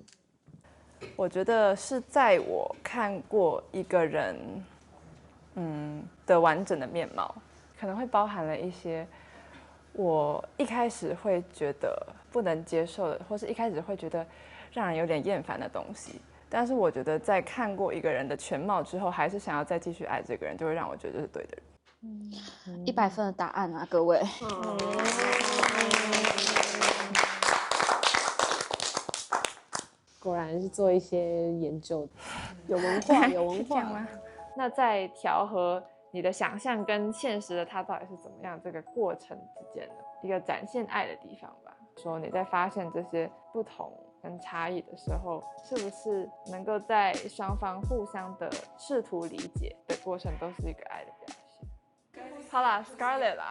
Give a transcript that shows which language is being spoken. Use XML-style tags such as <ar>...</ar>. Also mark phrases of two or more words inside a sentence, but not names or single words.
<zh>我覺得是在我看過一個人，的完整的面貌，可能會包含了一些我一開始會覺得不能接受的，或是一開始會覺得讓人有點厭煩的東西。但是我覺得在看過一個人的全貌之後，還是想要再繼續愛這個人，就會讓我覺得這是對的人。 100分的答案啊，各位。果然是做一些研究的，有文化，有文化吗？那在調和你的想象跟現實的他到底是怎麼樣這個過程之間的一個展現愛的地方吧。說你在發現這些不同跟差異的時候，是不是能夠在雙方互相的試圖理解的過程，都是一個愛的表現。好啦 ，Scarlett 啦，</zh>